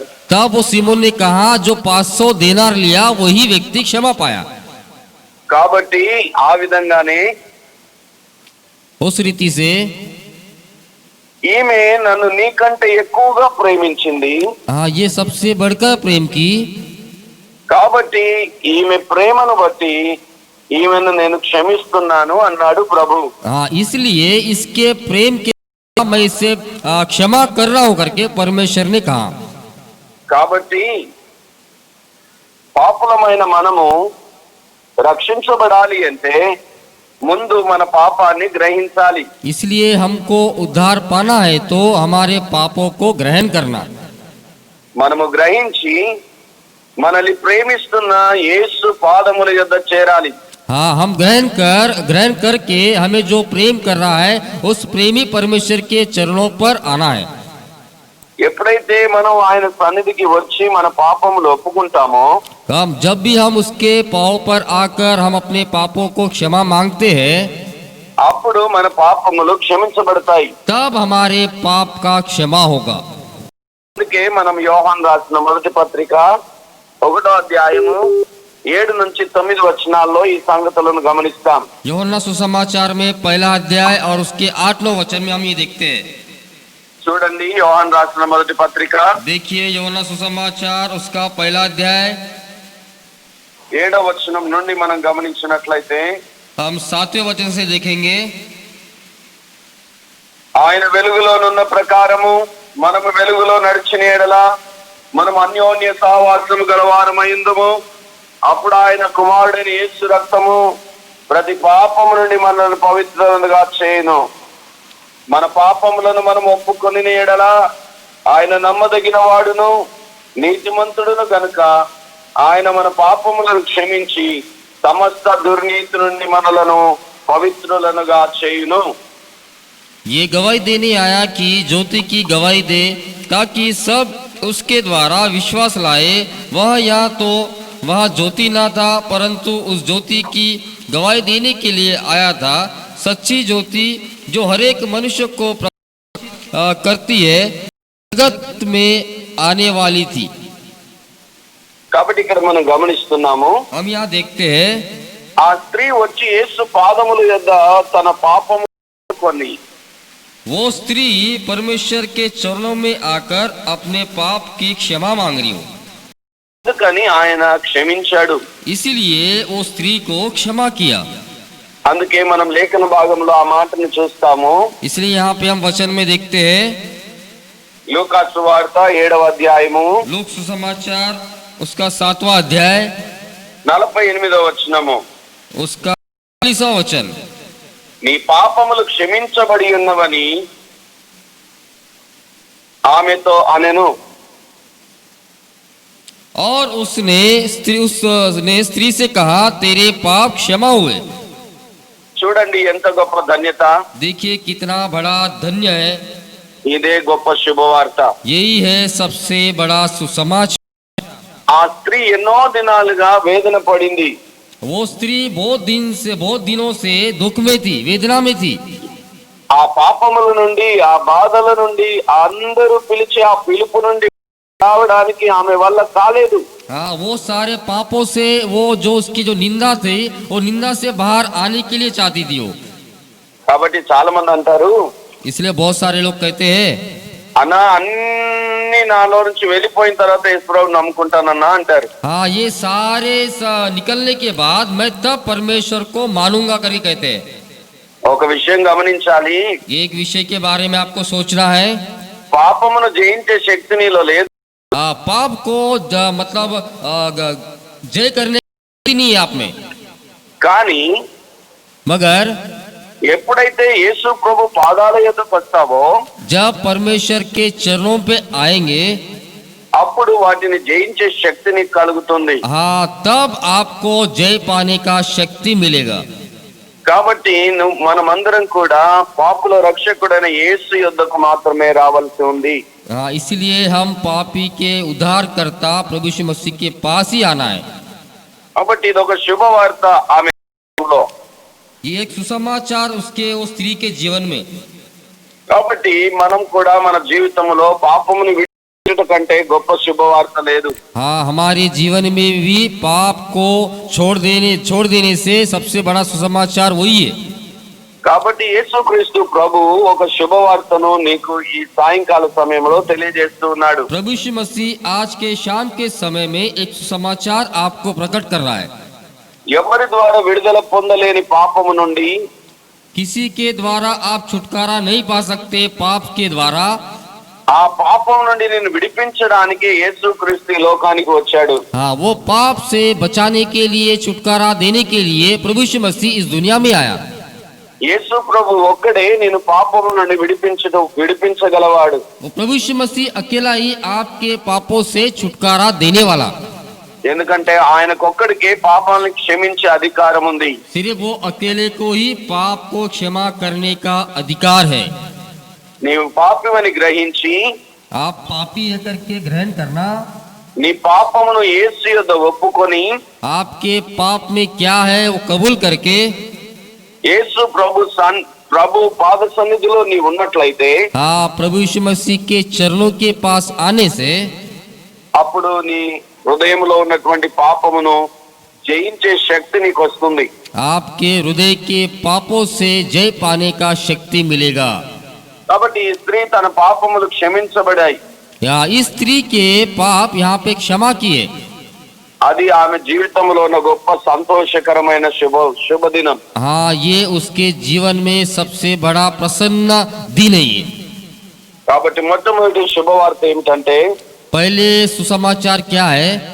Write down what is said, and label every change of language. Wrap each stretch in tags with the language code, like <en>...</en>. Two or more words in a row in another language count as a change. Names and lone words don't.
<hi>तब वो सीमोन ने कहा, जो 500 देनार लिया वही व्यक्ति क्षमा पाया।</hi> <te>కాబట్టి ఆ విధంగానే</te> <hi>उस रीति से</hi> <te>ఈమె నన్ను నీకంటే ఎక్కువగా ప్రేమించింది,</te> <hi>हाँ, ये सबसे बढ़कर प्रेम की,</hi> <te>కాబట్టి ఈమె ప్రేమను బట్టి ఈమెను నేను క్షమిస్తున్నాను అన్నాడు ప్రభు.</te> <hi>हाँ, इसलिए इसके प्रेम के मैं इसे क्षमा कर रहा हूं करके परमेश्वर ने कहा।</hi> <te>కాబట్టి పాపులమైన మనము రక్షించబడాలి అంటే ముందు మన పాపాన్ని గ్రహించాలి.</te> <hi>इसलिए हमको उद्धार पाना है तो हमारे पापों को ग्रहण करना।</hi> <te>మనము గ్రహించి మనల్ని ప్రేమిస్తున్న యేసు పాదముల యొద్ద చేరాలి.</te> <hi>हाँ, हम ग्रहण करके हमें जो प्रेम कर रहा है उस प्रेमी परमेश्वर के चरणों पर आना है।</hi> <te>ఎప్పుడైతే మనం ఆయన సన్నిధికి వచ్చి మన పాపములు ఒప్పుకుంటామో,</te> <hi>जब भी हम उसके पाँव पर आकर हम अपने पापों को क्षमा मांगते हैं,</hi> <te>అప్పుడు మన పాపములు క్షమించబడతాయి.</te> <hi>तब हमारे पाप का क्षमा होगा।</hi> <te>అందుకే మనం యోహాను రాసిన మొదటి పత్రిక 1వ అధ్యాయము 7 నుంచి 9 వచనాల్లో ఈ సంగతులను గమనిస్తాం.</te> <hi>यूहन्ना सुसमाचार में पहला अध्याय और उसके 8-9 वचन में हम ये देखते हैं।</hi> <te>చూడండి, యోహాను రాసిన మొదటి పత్రిక</te> <hi>देखिए, यूहन्ना सुसमाचार उसका पहला अध्याय</hi> <te>7వ వచనం నుండి మనం గమనించినట్లయితే,</te> <hi>हम 7वें वचन से देखेंगे।</hi> <te>ఆయన వెలుగులోనున్న ప్రకారము మనము వెలుగులో నడిచిన ఎడల మనం అన్యోన్య సహవాసము గలవారమైందుము. అప్పుడు ఆయన కుమారుడైన యేసు రక్తము ప్రతి పాపము నుండి మనల్ని పవిత్రులుగా చేయును. మన పాపములను మనం ఒప్పుకొని ఎడల ఆయన నమ్మదగిన వాడును నీతిమంతుడును గనుక ఆయన మన పాపములను క్షమించి సమస్త దుర్నీతి నుండి మనలను పవిత్రులనుగా చేయును.</te> <hi>ये गवाही देने आया कि ज्योति की गवाही दे, ताकि सब उसके द्वारा विश्वास लाए। वह ज्योति ना था, परंतु उस ज्योति की गवाही देने के लिए आया था। सच्ची ज्योति जो हरेक मनुष्य को करती है, जगत में आने वाली थी।</hi> <te>కాబట్టి ఇక్కడ మనం గమనిస్తున్నాము,</te> <hi>हम यहाँ देखते हैं,</hi> <te>ఆ స్త్రీ వచ్చి యేసు పాదముల యొద్ద తన పాపము కొన్ని,</te> <hi>वो स्त्री परमेश्वर के चरणों में आकर अपने पाप की क्षमा मांग रही हो।</hi> <te>అందుకని ఆయన క్షమించాడు.</te> <hi>इसीलिए वो स्त्री को क्षमा किया।</hi> <te>అందుకే మనం లేఖన భాగంలో ఆ మాటను చూస్తాము.</te> <hi>इसलिए यहाँ पे हम वचन में देखते हैं,</hi> <te>లూకా సువార్త 7వ అధ్యాయము</te> <hi>लूक सुसमाचार उसका 7वां अध्याय</hi> <te>48వ వచనము,</te> <hi>उसका 40वां वचन,</hi> <te>నీ పాపములు క్షమించబడి ఉన్నవని ఆమెతో అనెను.</te> <hi>और उसने स्त्री से कहा, तेरे पाप क्षमा हुए।</hi> <te>చూడండి ఎంత గొప్ప ధన్యత,</te> <hi>देखिए कितना बड़ा धन्य है।</hi> <te>ఇదే గొప్ప శుభవార్త.</te> <hi>यही है सबसे बड़ा सुसमाचार।</hi> <te>ఆ స్త్రీ ఎన్నో దినాలుగా వేదన పడింది.</te> <hi>वो स्त्री बहुत दिनों से दुख में थी, वेदना में थी।</hi> <te>ఆ పాపముల నుండి, ఆ బాధల నుండి, అందరూ పిలిచి ఆ పిలుపు నుండి రావడానికి ఆమె వల్ల కాలేదు.</te> <hi>हाँ, वो सारे पापों से, वो जो उसकी जो निंदा थी, वो निंदा से बाहर आने के लिए चाहती थी वो।</hi> <te>కాబట్టి చాలా మంది అంటారు,</te> <hi>इसलिए बहुत सारे लोग कहते हैं,</hi> <te>అన్నా అన్ని నాలో నుంచి వెళ్ళిపోయిన తర్వాత యేసుప్రభుని నమ్ముకుంటానన్నా అంటారు.</te> <hi>हाँ, ये सारे निकलने के बाद मैं तब परमेश्वर को मानूंगा करके कहते हैं।</hi> <te>ఒక విషయం గమనించాలి,</te> <hi>एक विषय के बारे में आपको सोचना है।</hi> <te>పాపమును జయించే శక్తి నీలో లేదు.</te> <hi>पाप को मतलब जय करने की नहीं है आप में,</hi> <te>కానీ</te> <hi>मगर</hi> <te>ఎప్పుడైతే యేసు ప్రభు పాదాల యొద్దకు వస్తావో</te> <hi>जब परमेश्वर के चरणों पे आएंगे,</hi> <te>అప్పుడు వాటిని జయించే శక్తి నీకు కలుగుతుంది.</te> <hi>हाँ, तब आपको जय पाने का शक्ति मिलेगा।</hi> <te>కాబట్టి మనమందరం కూడా పాపుల రక్షకుడైన యేసు యొద్దకు మాత్రమే రావాల్సి ఉంది.</te> <hi>हाँ, इसलिए हम पापी के उद्धारकर्ता प्रभु यीशु मसीह के पास ही आना है।</hi> <te>కాబట్టి ఇది ఒక శుభవార్త ఆమె జీవితంలో.</te> <hi>ये एक सुसमाचार उसके उस स्त्री के जीवन में।</hi> <te>కాబట్టి మనం కూడా మన జీవితంలో పాపమును విడిచిపెట్టుట కంటే గొప్ప శుభవార్త లేదు.</te> <hi>हाँ, हमारे जीवन में भी पाप को छोड़ देने से सबसे बड़ा सुसमाचार वही है।</hi> <te>కాబట్టి యేసుక్రీస్తు ప్రభు ఒక శుభవార్తను నీకు ఈ సాయంకాల సమయంలో తెలియజేస్తూ ఉన్నాడు.</te> <hi>प्रभु यीशु मसीह आज के शाम के समय में एक सुसमाचार आपको प्रकट कर रहा है।</hi> <te>ఎవరి ద్వారా విడుదల పొందలేని పాపము నుండి,</te> <hi>किसी के द्वारा आप छुटकारा नहीं पा सकते पाप के द्वारा,</hi> <te>ఆ పాపం నుండి నిన్ను విడిపించడానికి యేసుక్రీస్తు ఈ లోకానికి వచ్చాడు.</te> <hi>हाँ, वो पाप से बचाने के लिए, छुटकारा देने के लिए प्रभु यीशु मसीह इस दुनिया में आया।</hi> <te>యేసు ప్రభు ఒక్కడే నేను పాపము నుండి విడిపించగలవాడు.</te> <hi>वो प्रभु यीशु मसीह अकेला ही आपके पापों से छुटकारा देने वाला,</hi> <te>ఎందుకంటే ఆయనకొక్కడికే పాపాలను క్షమించే అధికారం ఉంది.</te> <hi>सिर्फ वो अकेले को ही पाप को क्षमा करने का अधिकार है।</hi> <te>నీవు పాపివని గ్రహించి</te> <hi>आप पापी है करके ग्रहण करना,</hi> <te>నీ పాపమును యేసు యొద్ద ఒప్పుకొని</te> <hi>आपके पाप में क्या है वो कबूल करके</hi> <te>యేసు ప్రభు పాద సన్నిధిలో నీ ఉన్నట్లయితే</te> <hi>हाँ, प्रभु यीशु मसीह के चरणों के पास आने से</hi> <te>అప్పుడు నీ హృదయంలో ఉన్నటువంటి పాపమును జయించే శక్తి నీకు వస్తుంది.</te> <hi>आपके हृदय के पापों से जय पाने का शक्ति मिलेगा।</hi> <te>కాబట్టి ఈ స్త్రీ తన పాపములు క్షమించబడాయి.</te> <hi>यहाँ इस स्त्री के पाप यहाँ पे क्षमा किए।</hi> <te>అది ఆమె జీవితంలో ఉన్న గొప్ప సంతోషకరమైన శుభదినం.</te> <hi>हाँ, ये उसके जीवन में सबसे बड़ा प्रसन्न दिन है ये।</hi> <te>కాబట్టి మొట్టమొదటి శుభవార్త ఏమిటంటే</te> <hi>पहले सुसमाचार क्या है?</hi>